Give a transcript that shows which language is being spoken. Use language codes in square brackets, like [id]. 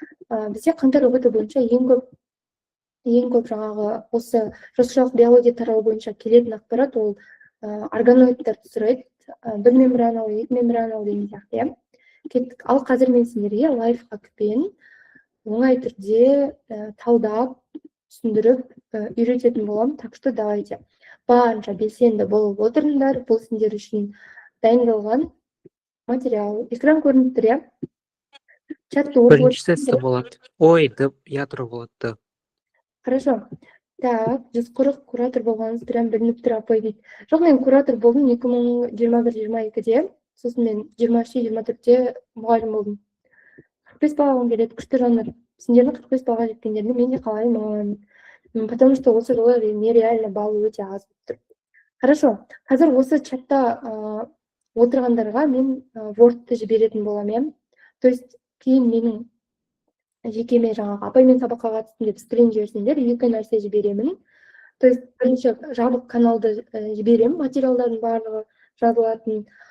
[kk] Бізде қаңтар роботы бойынша ең көп жаңағы осы жасушалық биология тарауы бойынша келетін ақпарат ол органоидтарды сұрайды. 1 мембраналы, 2 мембраналы деген сияқты. Кеттік. Ал қазір мен сендерге лайфхакпен оңай түрде талдап, түсіндіріп үйрететін боламын. [ru] Так что давайте [kk] барынша белсенді болып отырыңдар. Бұл сендер үшін дайындалған материал. Экран көрініп тұр, иә? Бірінші тесті болады. Ой, ядро болады. [ru] Хорошо. [kk] Так, 140 куратор болғаныңыз прям білініп тұр, апай дейді. Жоқ, мен куратор болдым 2021-22-де. Сосын мен 23-24-те мұғалім болдым. 45 балаға келеді, күшті жандар. Сендердің 45 балаға жеткендерді мен де қалаймын. [ru] Потому что [kk] осы жылы нереально балл өте аз тұр. [ru] Хорошо. [kk] Қазір осы чатта отырғандарға мен Word-ты жіберетін боламын. [ru] То есть [kk] кейін менің жекеме жаңағы апай мен сабаққа қатыстым деп скрин жіберсеңдер, 2 нәрсе жіберемін. [ru] То есть [kk] бірінші жабық каналды жіберемін, материалдардың барлығы жазылатын.